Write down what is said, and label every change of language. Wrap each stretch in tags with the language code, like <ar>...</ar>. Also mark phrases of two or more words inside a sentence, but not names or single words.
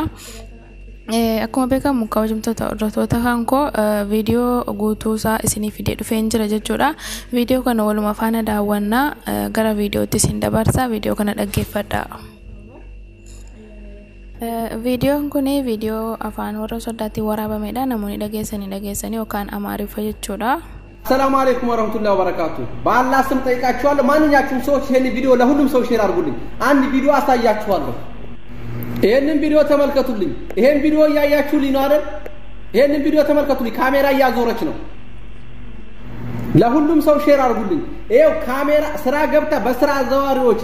<om>Akkuma beekamu kabajamtoota hordoftoota kan koo video guutuu isaa isinii fidee dhufeen jira jechuudha. Video kana waluma faana daawwannaa gara videootti isin dabarsa. Video kana dhaggeeffadhaa. Videoon kun video afaan warra soddaatiin waraabamedha. Namoonni dhageessanii yookaan amaariffa jechuudha.</om> <ar>السلام عليكم ورحمة الله وبركاته።</ar> <am>ባላ ስም ጠይቃችኋለሁ። ማንኛችሁም ሰዎች ይሄን ቪዲዮ ለሁሉም ሰው ሼር አድርጉልኝ። አንድ ቪዲዮ አሳያችኋለሁ። ይሄንን ቪዲዮ ተመልከቱልኝ። ይሄን ቪዲዮ ያያችሁልኝ ነው አይደል? ይሄንን ቪዲዮ ተመልከቱልኝ። ካሜራ እያዞረች ነው። ለሁሉም ሰው ሼር አድርጉልኝ። ይሄው ካሜራ ስራ ገብታ በስራ አዘዋሪዎች</am>